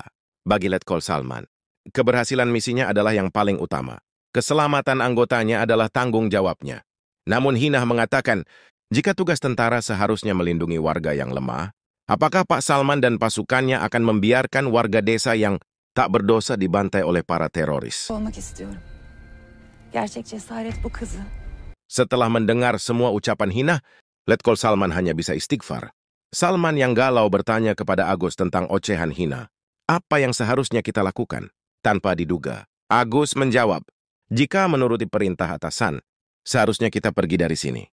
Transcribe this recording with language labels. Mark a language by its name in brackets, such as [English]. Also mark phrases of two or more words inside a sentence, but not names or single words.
[Indonesian] Bagi Letkol Salman, keberhasilan misinya adalah yang paling utama. Keselamatan anggotanya adalah tanggung jawabnya. Namun Hina mengatakan, jika tugas tentara seharusnya melindungi warga yang lemah, apakah Pak Salman dan pasukannya akan membiarkan warga desa yang tak berdosa dibantai oleh para teroris? [Turkish] Olmak istiyorum. Gerçek cesaret bu kızı. [Indonesian] Setelah mendengar semua ucapan Hina, Letkol Salman hanya bisa istighfar. Salman yang galau bertanya kepada Agus tentang ocehan Hina. Apa yang seharusnya kita lakukan? Tanpa diduga, Agus menjawab, jika menuruti perintah atasan, seharusnya kita pergi dari sini.